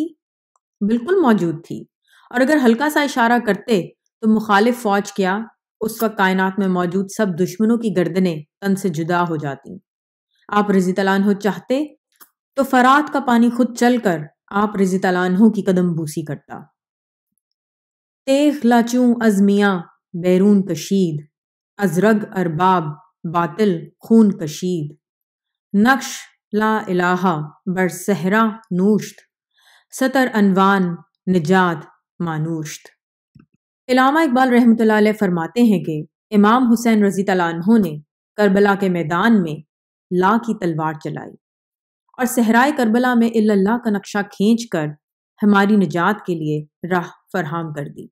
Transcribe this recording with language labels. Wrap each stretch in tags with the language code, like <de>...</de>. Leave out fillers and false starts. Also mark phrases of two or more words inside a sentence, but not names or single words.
<ur>بالکل موجود تھی، اور اگر ہلکا سا اشارہ کرتے تو مخالف فوج کیا اس وقت کائنات میں موجود سب دشمنوں کی گردنیں تن سے جدا ہو جاتی۔ آپ</ur> <ar>رضی اللہ عنہ</ar> <ur>چاہتے تو فرات کا پانی خود چل کر آپ</ur> <ar>رضی اللہ عنہ</ar> <ur>کی قدم بوسی کرتا۔</ur> <fa>تیغ لاچوں از میاں بیرون کشید ازرگ ارباب باطل خون کشید، نقش</fa> <ar>لا الہ</ar> <fa>بر صحرا نوشت، سطر انوان نجات مانوشت۔</fa> <ur>علامہ اقبال</ur> <ar>رحمۃ اللہ علیہ</ar> <ur>فرماتے ہیں کہ امام حسین</ur> <ar>رضی اللہ عنہ</ar> <ur>نے کربلا کے میدان میں لا کی تلوار چلائی اور صحرائے کربلا میں</ur> <ar>الا اللہ</ar> <ur>کا نقشہ کھینچ کر ہماری نجات کے لیے راہ فراہم کر دی۔</ur>